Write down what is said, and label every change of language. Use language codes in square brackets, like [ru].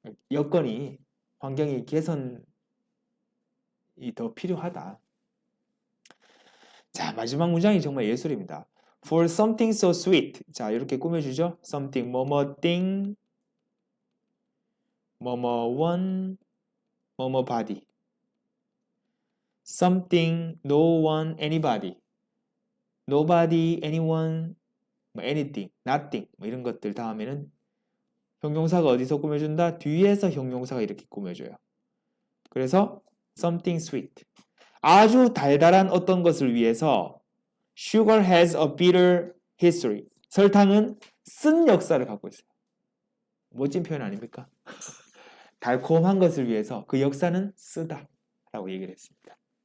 [ko] 여건이 환경이 개선이 더 필요하다. 자, 마지막 문장이 정말 예술입니다. [en] For something so sweet. [ko] 자, 이렇게 꾸며주죠. something 뭐뭐띵 뭐뭐원 뭐뭐바디. [en] something no one anybody. nobody anyone anything nothing [ko] 뭐 이런 것들 다음에는 형용사가 어디서 꾸며준다? 뒤에서 형용사가 이렇게 꾸며줘요. 그래서 [en] something sweet. [ko] 아주 달달한 어떤 것을 위해서 [en] Sugar has a bitter history. [ko] 설탕은 쓴 역사를 갖고 있어요. 멋진 표현 아닙니까? 달콤한 것을 위해서 그 역사는 쓰다 라고 얘기를 했습니다.